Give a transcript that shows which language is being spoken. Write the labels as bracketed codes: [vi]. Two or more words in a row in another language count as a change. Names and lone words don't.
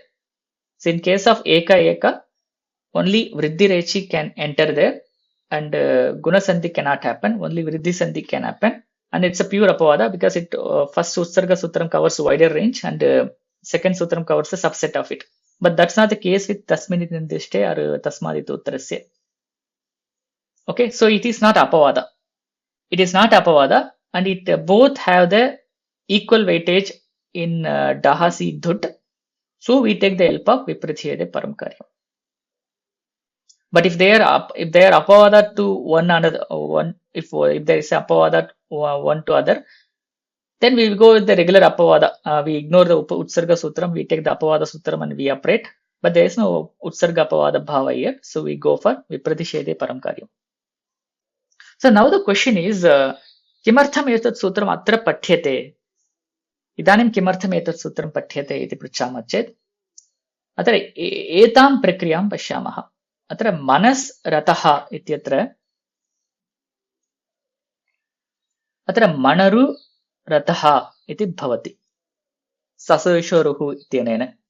[en] So in case of eka, only [sa] vriddhi rechi [en] can enter there, and guna sandhi cannot happen. Only vriddhi sandhi can happen, and it's a pure apavada because it first [sa] utsarga sutram [en] covers wider range, and second sutram covers a subset of it. But that's not the case with [sa] tasminiti nirdishte [en] or [sa] tasmaditi uttarasya. [en] Okay, so it is not apavada. It is not apavada, and it both have the equal weightage in [sa] dahasi dhut. [en] So we take the help of [sa] viprathiyade paramkarya. [en] But if they are apavada to one another, if there is apavada one to other, then we will go with the regular apavada. We ignore the [sa] utsarga sutram. [en] We take the [sa] apavada sutram [en] and we operate. But there is no [sa] utsarga apavada bhava [en] here, so we go for [sa] viprathishede paramkarya. [en] So now the question is, [sa] किमर्थम् एतत् सूत्रम् अत्र पठ्यते? इदानीं किमर्थम् एतत् सूत्रं पठ्यते इति पृच्छामः चेत् अत्र एतां प्रक्रियां पश्यामः. अत्र मनस् रतः इत्यत्र अत्र मनरु रतः इति भवति ससोषोरुः इत्यनेन.